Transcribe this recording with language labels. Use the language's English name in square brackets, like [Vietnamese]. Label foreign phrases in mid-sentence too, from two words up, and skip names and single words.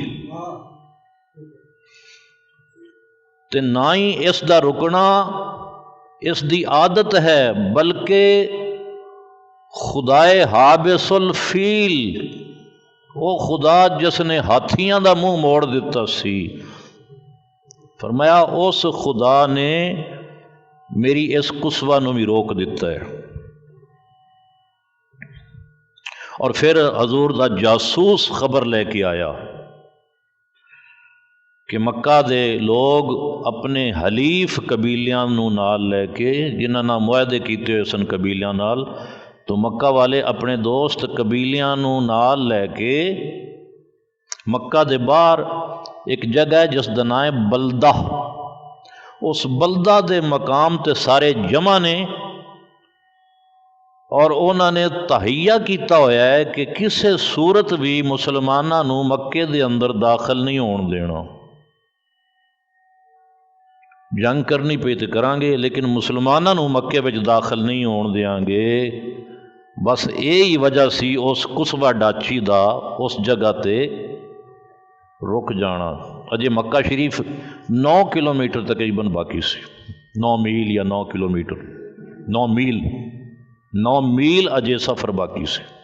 [Punjabi] تے نہ ہی اس دا رکنا اس دی عادت ہے، بلکہ خدائے [Arabic] حابس الفیل، [Punjabi] وہ خدا جس نے ہاتھیاں دا منہ موڑ دیتا سی، فرمایا اس خدا نے میری اس کسوا نو بھی روک دیتا ہے۔ اور پھر حضور دا جاسوس خبر لے کے آیا کہ مکہ دے لوگ اپنے حلیف قبیلیاں نو نال لے کے، جنہاں نال معاہدے کیتے ہوئے سن قبیلیاں نال، تو مکہ والے اپنے دوست قبیلیاں نو نال لے کے مکہ دے باہر ایک جگہ ہے جس دا نام ہے بلدہ، اس بلدہ دے مقام تے سارے جمع نے، اور انہوں نے تہیہ کیتا ہویا ہے کہ کسے صورت بھی مسلماناں نو مکے دے اندر داخل نہیں ہون دینا، جنگ کرنی پئی تے کران گے لیکن مسلماناں نو مکے وچ داخل نہیں ہون دیاں گے۔ بس یہی وجہ سی اس کسوا ڈاچی دا اس جگہ تے رک جانا۔ اجے مکہ شریف 9 کلومیٹر تقریباً باقی سی، 9 میل یا 9 کلومیٹر، 9 میل اجے سفر باقی سے۔